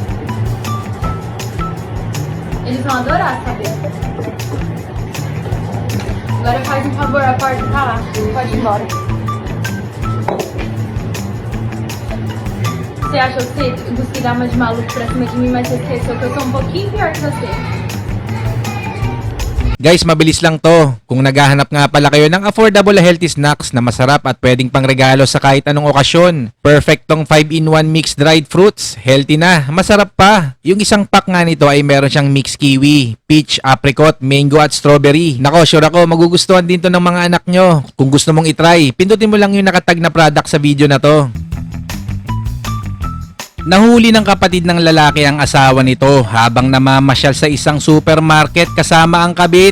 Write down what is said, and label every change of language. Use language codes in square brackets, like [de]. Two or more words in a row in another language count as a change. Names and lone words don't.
[pt] Eles vão adorar saber. Agora faz um favor, a porta tá lá. Pode ir embora. Você achou que você conseguiu dar uma de maluco pra cima de mim, mas você esqueceu que eu sou um pouquinho pior que você. [tl] Guys, mabilis lang to. Kung naghahanap nga pala kayo ng [en] affordable healthy snacks [tl] na masarap at pwedeng pangregalo sa kahit anong okasyon, perfect tong 5-in-1 [en] mixed dried fruits. [tl] Healthy na, masarap pa. Yung isang pack nga nito ay meron siyang [en] mixed kiwi, peach, apricot, mango [tl] at strawberry. Nako, sure ako magugustuhan din to ng mga anak nyo. Kung gusto mong itry, pindutin mo lang yung nakatag na product sa video na to. Nahuli ng kapatid ng lalaki ang asawa nito habang namamasyal sa isang supermarket kasama ang kabit.